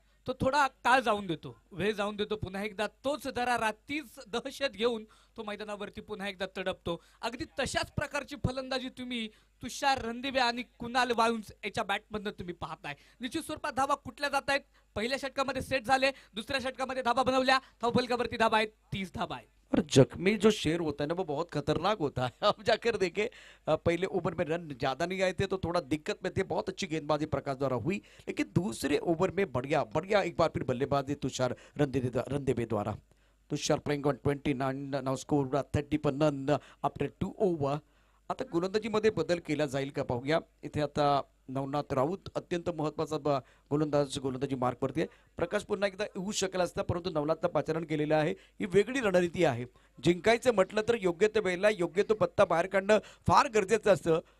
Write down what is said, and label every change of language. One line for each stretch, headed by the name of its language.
Marathi: तो थोडा काळ जाऊन देतो, वेळ जाऊन देतो. पुन्हा एकदा तोच दरारा, तीच दहशत घेऊन तो मैदानावरती पुन्हा एकदा तडपतो. अगदी तशाच प्रकारची फलंदाजी तुम्ही तुषार रणदिवे आणि कुणाल वाळुंज याच्या बॅटमधनं तुम्ही पाहताय. निश्चित स्वरूपात धाबा कुठल्या जात आहेत. पहिल्या षटकामध्ये सेट झाले, दुसऱ्या षटकामध्ये धाबा बनवल्या. धावफलकावरती धाबा आहेत, 30 धाबा आहेत.
Hindi: और जख्मी जो शेर होता है ना वो बहुत खतरनाक होता है. अब जाकर देखे पहले ओवर में रन ज्यादा नहीं आए थे तो थोड़ा दिक्कत में थे. बहुत अच्छी गेंदबाजी प्रकाश द्वारा हुई, लेकिन दूसरे ओवर में बढ़िया बढ़िया एक बार फिर बल्लेबाजी तुषार रणदेवे द्वारा.
English: Tushar playing on 29, now score 30 पर none after 2 over.
Marathi: आता गोलंदाजीमध्ये बदल केला जाईल का पाहूया. इथे आता नवनाथ राऊत अत्यंत महत्वाचा गोलंदाजी मार्कवरती आहे. प्रकाश पुन्हा एकदा येऊ शकला असता, परंतु नवनाथनं पाचारण केलेलं आहे. ही वेगळी रणनीती आहे. जिंकायचं म्हटलं तर योग्य त्या वेळेला योग्य तो पत्ता बाहेर काढणं फार गरजेचं असतं.